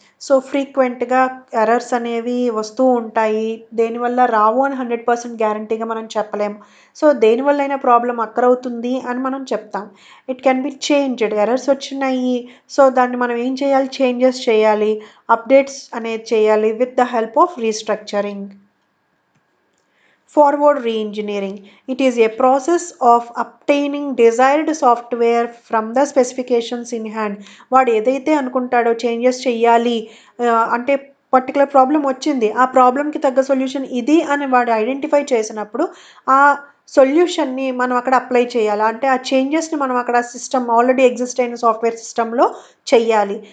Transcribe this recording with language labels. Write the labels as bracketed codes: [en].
[te] So ఫ్రీక్వెంట్గా errors అనేవి వస్తూ ఉంటాయి, దేనివల్ల రావు అని 100% గ్యారంటీగా మనం చెప్పలేము. సో దేనివల్ల అయినా ప్రాబ్లం అక్కరవుతుంది అని మనం చెప్తాం. [en] it can be changed, [te] errors వచ్చినాయి, సో దాన్ని మనం ఏం చేయాలి, చేంజెస్ చేయాలి, అప్డేట్స్ అనేది చేయాలి [en] With the help of restructuring. Forward reengineering. It is a process of obtaining desired software from the specifications in hand. [te] వాడు ఏదైతే అనుకుంటాడో చేంజెస్ చెయ్యాలి అంటే పర్టికులర్ ప్రాబ్లం వచ్చింది, ఆ ప్రాబ్లంకి తగ్గ సొల్యూషన్ ఇది అని వాడు ఐడెంటిఫై చేసినప్పుడు ఆ సొల్యూషన్ని మనం అక్కడ అప్లై చేయాలి, అంటే ఆ చేంజెస్ని మనం అక్కడ సిస్టమ్ ఆల్రెడీ ఎగ్జిస్ట్ అయిన సాఫ్ట్వేర్ సిస్టంలో చెయ్యాలి.